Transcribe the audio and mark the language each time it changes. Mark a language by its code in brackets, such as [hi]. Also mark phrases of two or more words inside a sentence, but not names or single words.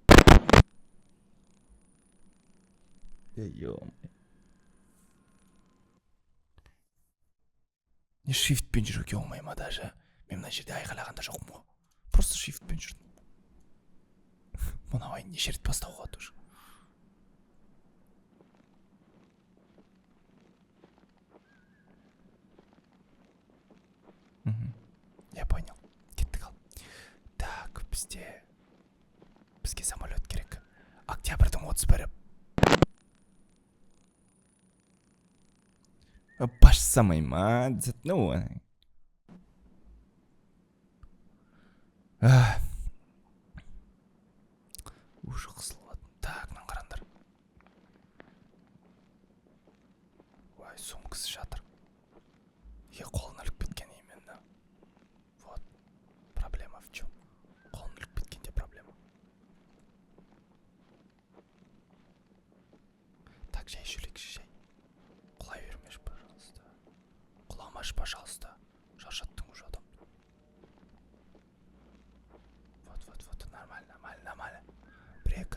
[kk] Не шифтпен жүруге оңай ма даже? Мен мына жерде айқайлағанда жоқпын ғой. Просто шифтпен жүрдім. Мына ойын неше рет бастауға тұр. [ru] Я понял. [kk] Кеттік ал. Так, бізге самолет керек. Октябрьдің 31-і. Баш самай ма? [ru] Ну, уже [kk] қысылады. Так, мынаны қараңдар. Ой, сумкасы жатыр. Қолын іліп кеткен [ru] именно. Вот. Проблема в чем? [kk] Қолын іліп кеткенде проблема. Так, жай жүрекші, жай. Құлай бермеш, пожалуйста. Құламаш, пожалуйста. Шаршаттың уже адам. [ru] Вот, нормально. [kk] Бір-екі.